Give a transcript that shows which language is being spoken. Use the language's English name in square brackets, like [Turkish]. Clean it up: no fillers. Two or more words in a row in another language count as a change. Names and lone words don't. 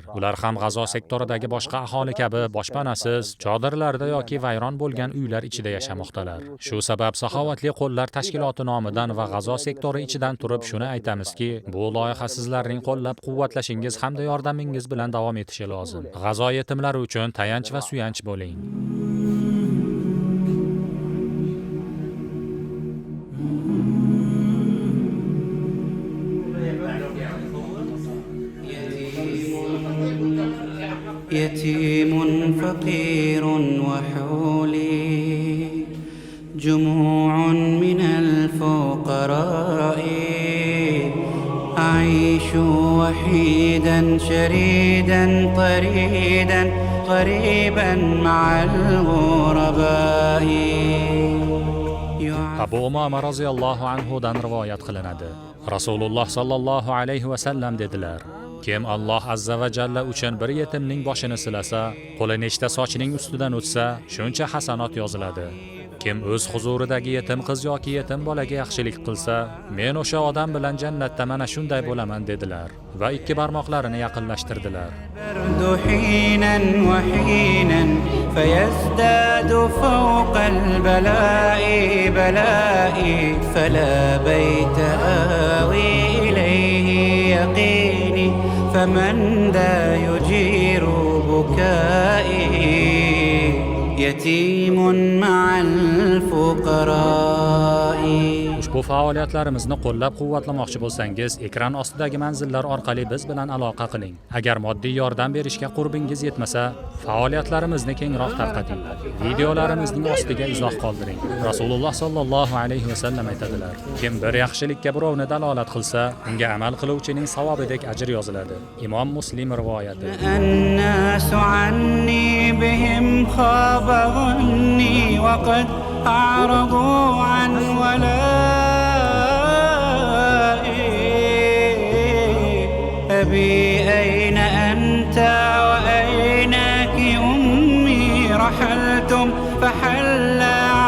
[Uzbek] Ular ham G'azo sektoridagi boshqa aholi kabi boshpanasiz, chodirlarda yoki vayron bo'lgan uylar ichida yashamoqdalar. Shu sabab Saxovatli qo'llar tashkiloti nomidan va G'azo sektori ichidan turib shuni aytamizki, bu loyiha sizlarning qo'llab-quvvatlashingiz hamda yordamingiz bilan davom etishi lozim. G'azo yetimlari uchun tayanch va suyanch bo'ling. [Arabic] يتيم فقير وحولي جموع من الفقراء أعيش وحيدا شريدا طريدا غريبا مع الغرباء. [Uzbek] Abu Umama roziyallohu anhudan rivoyat qilinadi. Rasululloh [Arabic] صلى الله عليه وسلم [Uzbek] dedilar: Kim Alloh [Arabic] عز وجل [Uzbek] uchun bir yetimning boshini silasa, qo'li nechta sochining ustidan o'tsa, shuncha hasanot yoziladi. Kim o'z huzuridagi yetim qiz yoki yetim bolaga yaxshilik qilsa, men o'sha odam bilan jannatda mana shunday bo'laman dedilar va 2 barmoqlarini yaqinlashtirdilar. [Arabic] فيزداد فوق البلاء بلائي فلا بيت آوي إليه يقيني فمن ذا يجير بكائي يتيم مع الفقراء. [Uzbek] Ushbu faoliyatlarimizni qo'llab-quvvatlamoqchi bo'lsangiz, ekran ostidagi manzillar orqali biz bilan aloqa qiling. Agar moddiy yordam berishga qurbingiz yetmasa, faoliyatlarimizni kengroq tarqating. Videolarimizning ostiga izoh qoldiring. Rasululloh [Arabic] صلى الله عليه وسلم [Uzbek] aytadilar: Kim bir yaxshilikka birovni dalolat qilsa, unga amal qiluvchining savobidek ajr yoziladi. Imom Muslim rivoyati. [Arabic] الناس عني بهم خاب ظني وقد أعرضوا عن ولائي أبي أين أنت وأينك أمي رحلتم فحل